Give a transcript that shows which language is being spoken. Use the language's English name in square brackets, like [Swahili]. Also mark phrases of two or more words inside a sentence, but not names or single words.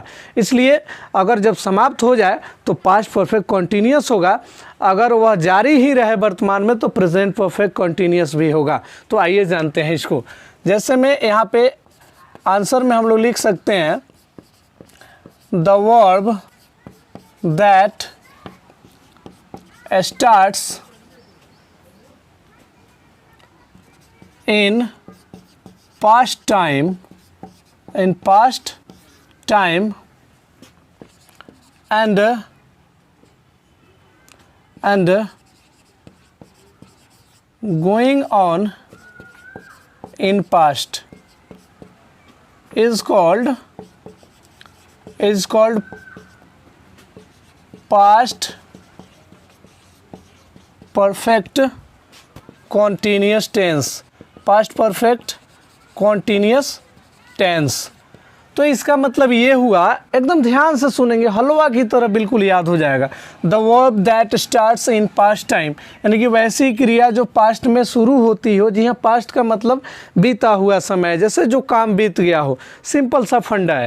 [Hindi] इसलिए अगर जब समाप्त हो जाए तो [English] past perfect continuous [Hindi] होगा, अगर वह जारी ही रहे वर्तमान में तो [English] present perfect continuous [Hindi] भी होगा। तो आइए जानते हैं इसको। जैसे मैं यहाँ पे आंसर में हम लोग लिख सकते हैं [English] the verb that starts in past time and going on in past is called past perfect continuous tense। past perfect continuous tense। [Hindi] तो इसका मतलब ये हुआ, एकदम ध्यान से सुनेंगे, हलवा की तरह बिल्कुल याद हो जाएगा। [English] the verb that starts in past time, [Hindi] यानी कि वैसी क्रिया जो पास्ट में शुरू होती हो। जी हाँ, पास्ट का मतलब बीता हुआ समय, जैसे जो काम बीत गया हो, सिंपल सा फंडा है।